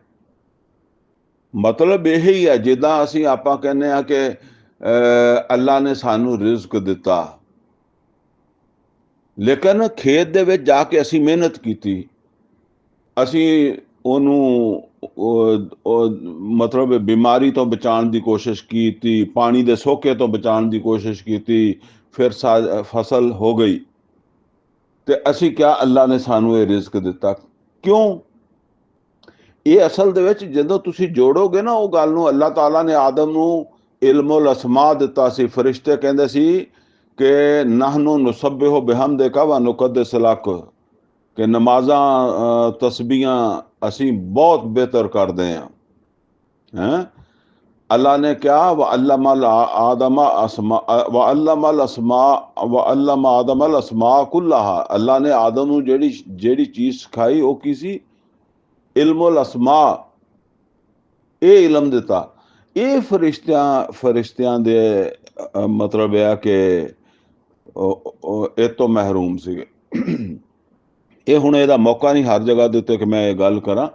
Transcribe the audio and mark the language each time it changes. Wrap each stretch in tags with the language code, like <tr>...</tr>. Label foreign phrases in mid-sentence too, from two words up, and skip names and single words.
<pa>ਮਤਲਬ ਇਹ ਹੀ ਹੈ, ਜਿੱਦਾਂ ਅਸੀਂ ਆਪਾਂ ਕਹਿੰਦੇ ਆ ਕਿ ਅੱਲਾ ਨੇ ਸਾਨੂੰ ਰਿਜ਼ਕ ਦਿੱਤਾ, ਲੇਕਿਨ ਖੇਤ ਦੇ ਵਿੱਚ ਜਾ ਕੇ ਅਸੀਂ ਮਿਹਨਤ ਕੀਤੀ, ਅਸੀਂ ਉਹਨੂੰ ਮਤਲਬ ਬਿਮਾਰੀ ਤੋਂ ਬਚਾਉਣ ਦੀ ਕੋਸ਼ਿਸ਼ ਕੀਤੀ, ਪਾਣੀ ਦੇ ਸੋਕੇ ਤੋਂ ਬਚਾਉਣ ਦੀ ਕੋਸ਼ਿਸ਼ ਕੀਤੀ, ਫਿਰ ਫਸਲ ਹੋ ਗਈ ਤੇ ਅਸੀਂ ਕਿਹਾ ਅੱਲਾ ਨੇ ਸਾਨੂੰ ਇਹ ਰਿਜ਼ਕ ਦਿੱਤਾ। ਕਿਉਂ? ਇਹ ਅਸਲ ਦੇ ਵਿੱਚ ਜਦੋਂ ਤੁਸੀਂ ਜੋੜੋਗੇ ਨਾ ਉਹ ਗੱਲ ਨੂੰ, ਅੱਲਾਹ ਤਾਲਾ ਨੇ ਆਦਮ ਨੂੰ</pa> <ar>علم الأسماء</ar> <pa>ਦਿੱਤਾ ਸੀ। ਫਰਿਸ਼ਤੇ ਕਹਿੰਦੇ ਸੀ ਕਿ</pa> <ar>نحن نسبح بحمدك و نقدس لك,</ar> <pa>ਕਿ ਨਮਾਜ਼ਾਂ ਤਸਬੀਹਾਂ ਅਸੀਂ ਬਹੁਤ ਬਿਹਤਰ ਕਰਦੇ ਹਾਂ। ਹੈਂ, ਅੱਲਾ ਨੇ ਕਿਹਾ</pa> <ar>و علم آدم الأسماء و علم الأسماء و علم آدم الأسماء كلها.</ar> <pa>ਅੱਲਾ ਨੇ ਆਦਮ ਨੂੰ ਜਿਹੜੀ ਚੀਜ਼ ਸਿਖਾਈ ਉਹ ਕੀ ਸੀ?</pa> <ar>علم الأسماء,</ar> <pa>ਇਹ ਇਲਮ ਦਿੱਤਾ। ਇਹ ਫਰਿਸ਼ਤਿਆਂ ਦੇ ਮਤਲਬ ਇਹ ਕਿ ਇਹ ਤੋਂ ਮਹਿਰੂਮ ਸੀਗੇ। ਇਹ ਹੁਣ ਇਹਦਾ ਮੌਕਾ ਨਹੀਂ ਹਰ ਜਗ੍ਹਾ ਦੇ ਉੱਤੇ ਕਿ ਮੈਂ ਇਹ ਗੱਲ ਕਰਾਂ।</pa>